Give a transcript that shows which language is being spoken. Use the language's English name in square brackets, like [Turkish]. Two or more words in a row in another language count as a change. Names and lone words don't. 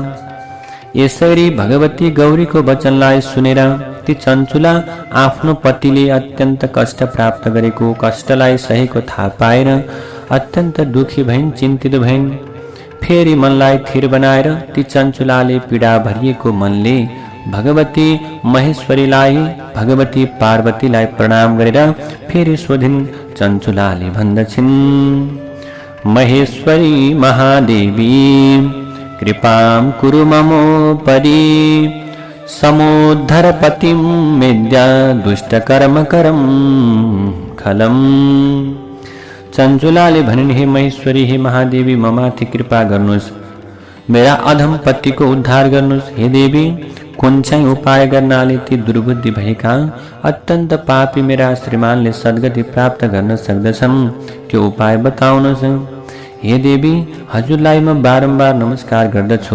[Nepali] यसरी भगवती गौरीको वचनलाई सुनेर ती चञ्चुला आफ्नो पतिले अत्यन्त कष्ट प्राप्त गरेको कष्टलाई सहेको थाहा पाएर अत्यन्त दुखी भइन्, चिन्तित भइन्। फेरि मनलाई थिर बनाएर ती चञ्चुलाले पीडा भरिएको मनले भगवती महेश्वरीलाई, भगवती पार्वतीलाई प्रणाम गरेर फेरि सोधिन्। चञ्चुलाले भन्दछिन्, [Sanskrit] महेश्वरी महादेवी, कृपां कुरु ममोपरि, समोद्धर पतिं मेद्या दुष्टकर्म करम खलम। [Nepali] चञ्चुलाले भनिन्, हे महेश्वरी, हे महादेवी, ममाथि कृपा गर्नुहोस्, मेरा अधम पतिको उद्धार गर्नुहोस्। हे देवी, कुन चाहिँ उपाय गर्नाले ती दुर्बुद्धि भएका अत्यन्त पापी मेरा श्रीमानले सद्गति प्राप्त गर्न सक्दछन्, त्यो उपाय बताउनुहोस्। हे देवी, हजुरलाई म बारम्बार नमस्कार गर्दछु।